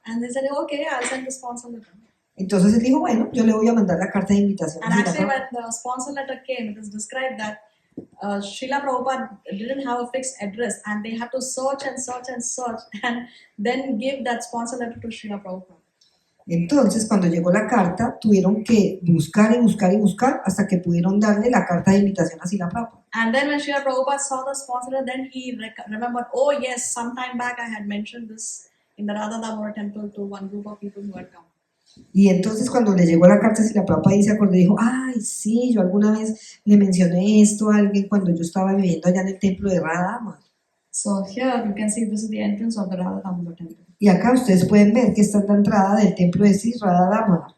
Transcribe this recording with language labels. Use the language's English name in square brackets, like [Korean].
[English] And they said, okay, I'll send the sponsor letter. [Spanish] Entonces él dijo, bueno, yo le voy a mandar la carta de invitación a [English] And [Spanish] Srila [English] actually, [Spanish] Prabhupada. [English] when the sponsor letter came, it is described that Srila Prabhupada didn't have a fixed address and they had to search and search and search and then give that sponsor letter to Srila Prabhupada. [Spanish] Entonces, cuando llegó la carta, tuvieron que buscar y buscar y buscar hasta que pudieron darle la carta de invitación a Srila Prabhupada. [English] And then when Srila Prabhupada saw the sponsor letter, then he remembered, oh yes, sometime back I had mentioned this in the Radha Damodar temple to one group of people who had come. [Spanish] Y entonces cuando le llegó la carta a Srila Prabhupada y se acordó, dijo, ay, sí, yo alguna vez le mencioné esto a alguien cuando yo estaba viviendo allá en el templo de Radha Damodar. [English] So here you can see this is the entrance of the Radha Damodar temple. [Spanish] Y acá ustedes pueden ver que esta es la entrada del templo de Sri Radha Damodar.